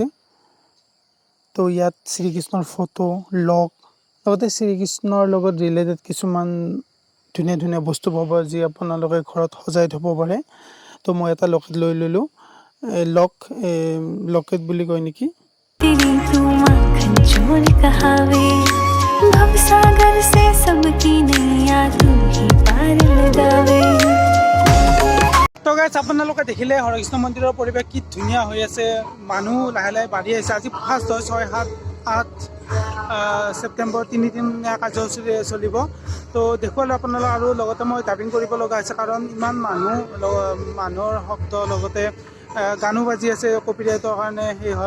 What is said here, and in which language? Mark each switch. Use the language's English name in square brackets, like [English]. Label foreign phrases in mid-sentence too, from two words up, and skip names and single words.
[Assamese] তো ইয়াত শ্ৰীকৃষ্ণৰ ফটো, লগ, লগতে শ্ৰীকৃষ্ণৰ লগত ৰিলেটেড কিছুমান ধুনীয়া ধুনীয়া বস্তু পাব যি আপোনালোকে ঘৰত সজাই থ'ব পাৰে। তো মই এটা লকেট লৈ ল'লোঁ। লকেট বুলি কয় নেকি। [Hindi] तेरी तू माखन चोर कहावे, भव सागर से सबकी नैया तू ही पार लगावे। [Assamese] তো গাইজ আপোনালোকে দেখিলে হৰেকৃষ্ণ মন্দিৰৰ পৰিৱেশ কি ধুনীয়া হৈ আছে। মানুহ লাহে লাহে বাঢ়ি আহিছে। আজি ফাৰ্ষ্ট হয় 6, 7, 8 ছেপ্টেম্বৰ 3 দিনীয়া কাৰ্যসূচী চলিব। তো দেখুৱালোঁ আপোনালোক, আৰু লগতে মই ডাবিং কৰিব লগা হৈছে কাৰণ ইমান মানুহৰ শব্দ, লগতে গানো বাজি আছে, কপিৰাইটৰ কাৰণে সেই হয়।